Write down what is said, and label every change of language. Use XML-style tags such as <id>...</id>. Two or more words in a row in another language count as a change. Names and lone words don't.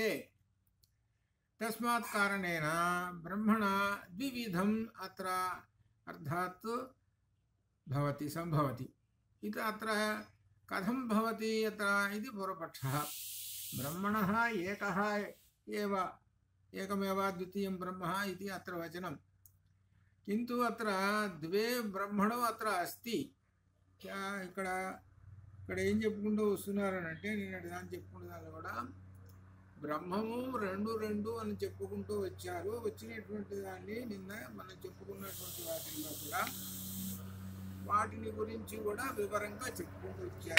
<sa>तस्मात् कारणेन ब्रह्मणा द्विविधम् अत्र अर्थात् भवति सम्भवति। इति अत्र कथं भवति अत्र इति पूर्वपक्षः। ब्रह्मणः एकमेव द्वितीयं ब्रह्म इति अत्र वचनं। किन्तु अत्र द्वे ब्रह्मणो अत्र अस्ति।</sa> <te>ఇక్కడ ఏం చెప్పుకుంటూ వస్తున్నారనంటే నిన్నటి దాన్ని చెప్పుకుంటూ దాన్ని కూడా బ్రహ్మము రెండు రెండు అని చెప్పుకుంటూ వచ్చారు. వచ్చినటువంటి దాన్ని నిన్న మనం చెప్పుకున్నటువంటి వాటిల్లో కూడా వాటిని గురించి కూడా వివరంగా చెప్పుకుంటూ వచ్చారు.</te>